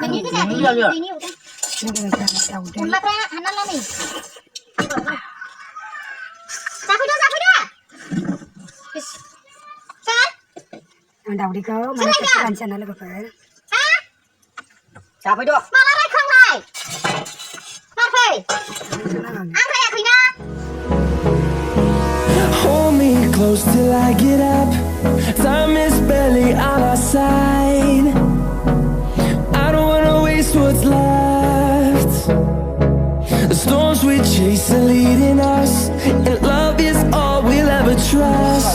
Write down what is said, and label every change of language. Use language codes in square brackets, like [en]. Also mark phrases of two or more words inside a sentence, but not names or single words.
[brx] आं दाउदैखौ माने खेबसे गानसै आरोना लोगोफोर जाफैद' माला रायखांनाय माफै आं रायाखैना [en] Hold me close till I get up. Time is barely on our side. I don't wanna waste what's left. The storms we chase are leading us, and love is all we'll ever trust.